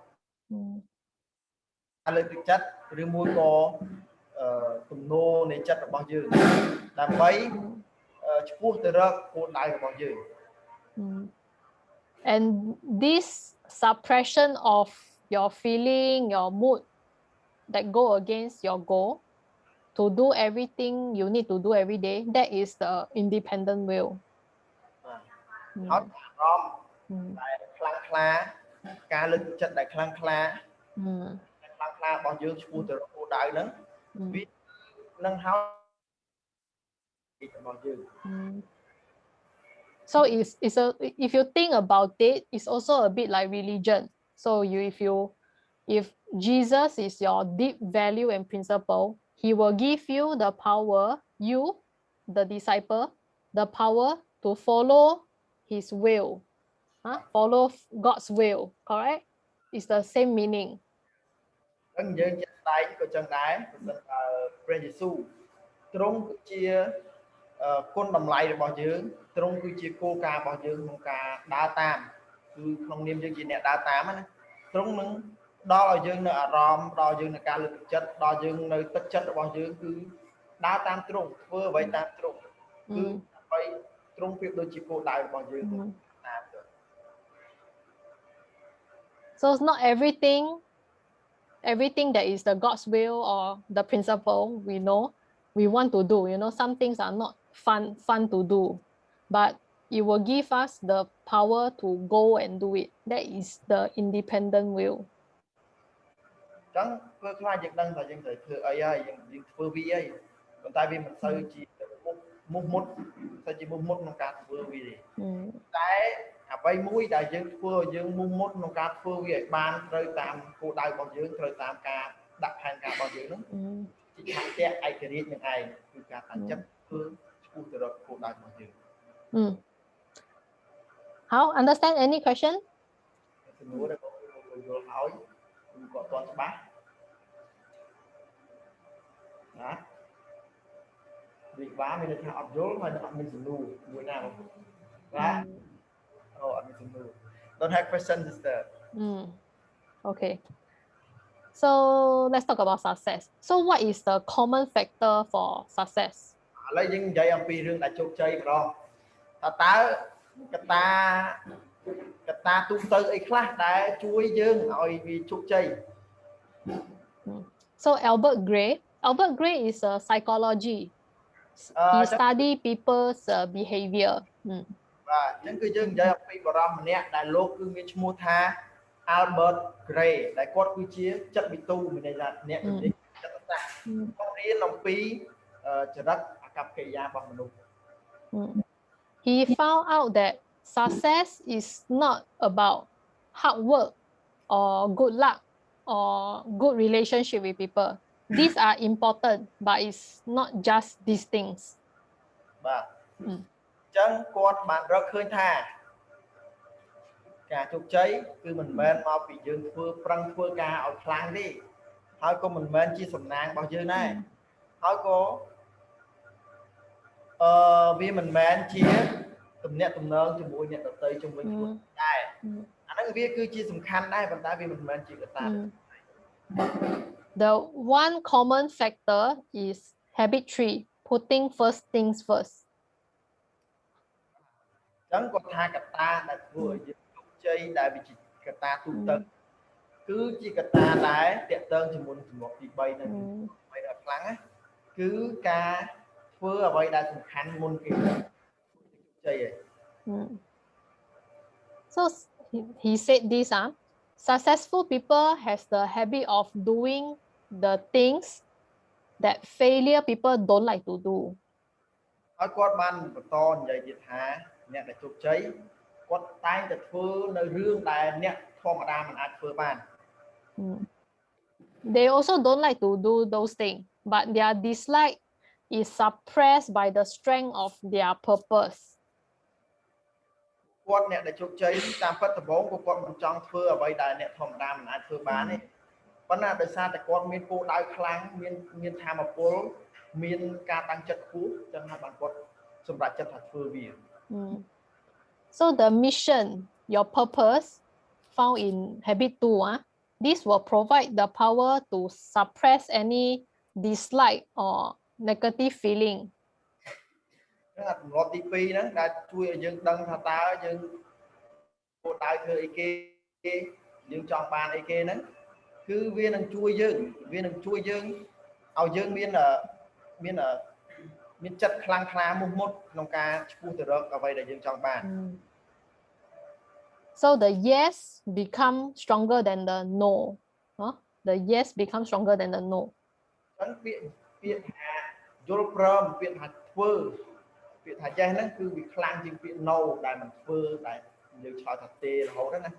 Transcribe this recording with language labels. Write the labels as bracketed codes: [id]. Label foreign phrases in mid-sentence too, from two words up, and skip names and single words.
[km] លើកទឹកចិត្តឬមួយក៏ទំនោរនៃចិត្តរបស់យើងដើម្បីឆ្ពោះទៅរកគោលដៅរបស់យើង [en] And this suppression of your feeling, your mood that go against your goal to do everything you need to do every day, that is the independent will. [km] ហើយអារម្មណ៍ដែលខ្លាំងក្លាការលើកទឹកចិត្តដែលខ្លាំងក្លារបស់យើងឆ្ពោះទៅរកគោលដៅហ្នឹងវានឹងហើយរបស់យើង [en] So if you think about it, it's also a bit like religion. So if Jesus is your deep value and principle, he will give you the power, you, the disciple, the power to follow his will. Follow God's will, correct? It's the same meaning. [km] យើងជាក់ស្ដែងក៏ចឹងដែរប្រសិនបើព្រះយេស៊ូវទ្រង់គឺជាគុណតម្លៃរបស់យើងទ្រង់គឺជាគោលការណ៍របស់យើងក្នុងការដើរតាមគឺក្នុងនាមយើងជាអ្នកដើរតាមណាទ្រង់នឹងដល់ឲ្យយើងនៅអារម្មណ៍ដល់យើងនៅការលើកទឹកចិត្តដល់យើងនៅទឹកចិត្តរបស់យើងគឺដើរតាមទ្រង់ធ្វើអ្វីតាមទ្រង់គឺដើម្បីទ្រង់ប្រៀបដូចជាគោលដៅរបស់យើងតាមទៅ [en] So it's not everything that is the God's will or the principle we want to do. Some things are not fun to do, but it will give us the power to go and do it. That is the independent will. [km] ចឹងធ្វើខ្លះយើងដឹងថាយើងត្រូវធ្វើអីហើយយើងធ្វើវាហើយប៉ុន្តែវាមិនសូវជាមុខមុតក្នុងការធ្វើវាទេតែអ្វីមួយដែលយើងធ្វើឲ្យយើងមុខមុតក្នុងការធ្វើវាឲ្យបានត្រូវតាមគោលដៅរបស់យើងត្រូវតាមការដាក់ផែនការរបស់យើងហ្នឹងជាឆន្ទៈឯករាជ្យនឹងឯងគឺការតាំងចិត្តធ្វើឆ្ពោះទៅរកគោលដៅរបស់យើង [en] How understand any question? [km] សំណួរដែលបងយល់ហើយគឺគាត់អត់ច្បាស់ណាវិបាកមានន័យថាអត់យល់ហើយអត់មានសំណួរមួយណាបងណាអូអត់មានសំណួរ [en] Don't have questions sister. Okay. So let's talk about success. So what is the common factor for success? [km] ឥឡូវយើងនិយាយអំពីរឿងដែលជោគជ័យម្ដងតើកត្តាទូទៅអីខ្លះដែលជួយយើងឲ្យវាជោគជ័យ [en] So Albert Gray is a psychology. He study people's behavior. [km] បាទអញ្ចឹងគឺយើងនិយាយអំពីបរិសម្នាក់ដែលលោកគឺមានឈ្មោះថា Albert Gray ដែលគាត់គឺជាចិត្តវិទូមានន័យថាអ្នកជំនាញចិត្តសាស្ត្រគាត់រៀនអំពីចរិតអាកប្បកិរិយារបស់មនុស្ស [en] He found out that success is not about hard work or good luck or good relationship with people. These are important, but it's not just these things. [km] បាទអញ្ចឹងគាត់បានរកឃើញថាការជោគជ័យគឺមិនមែនមកពីយើងប្រឹងធ្វើការឲ្យខ្លាំងទេហើយក៏មិនមែនជាសំណាងរបស់យើងដែរហើយក៏វាមិនមែនជាទំនាក់ទំនងជាមួយអ្នកដទៃជុំវិញខ្លួនដែរអាហ្នឹងវាគឺជាសំខាន់ដែរប៉ុន្តែវាមិនមែនជាកត្តា [en] The one common factor is habit 3, putting first things first. [km] អញ្ចឹងគាត់ថាកត្តាដែលធ្វើឲ្យយើងជោគជ័យដែលវាជាកត្តាទូទៅគឺជាកត្តាដែលតាក់ទងជាមួយនឹងជំនួបទី3នៅ3ដល់ខ្លាំងណាគឺការធ្វើធ្វើអ្វីដែលសំខាន់មុនគេជោគជ័យឯង [en] So he said this successful people has the habit of doing the things that failure people don't like to do [km] ហើយគាត់បានបន្តនិយាយទៀតថាអ្នកដែលជោគជ័យគាត់តែងតែធ្វើនៅរឿងដែលអ្នកធម្មតាមិនអាចធ្វើបាន [en] They also don't like to do those things but their dislike is suppressed by the strength of their purpose [km] គាត់អ្នកដែលជោគជ័យតាមពិតដំបូងគាត់មិនចង់ធ្វើអ្វីដែលអ្នកធម្មតាមិនអាចធ្វើបានទេប៉ុន្តែដោយសារតែគាត់មានគោលដៅខ្លាំងមានធម៌ពលមានការតាំងចិត្តខ្ពស់ចឹងហើយបានគាត់សម្រេចចិត្តថាធ្វើវា [en] So the mission your purpose found in habit 2 this will provide the power to suppress any dislike or negative feeling [km] ហ្នឹងអាទម្លាប់ទី2ហ្នឹងដែលជួយឲ្យយើងដឹងថាតើយើងគោលដៅធ្វើអីគេយើងចង់បានអីគេហ្នឹងគឺវានឹងជួយយើងឲ្យយើងមានចិត្តខ្លាំងក្លាមុះមុតក្នុងការឆ្ពោះទៅរកអ្វីដែលយើងចង់បាន [en] So the yes become stronger than the no the yes become stronger than the no [km] ចឹងពាក្យថាយល់ព្រមពាក្យថាធ្វើពាក្យថា yes ហ្នឹងគឺវាខ្លាំងជាងពាក្យ no ដែលមិនធ្វើដែលយើងឆ្លើយថាទេរហូតហ្នឹងណា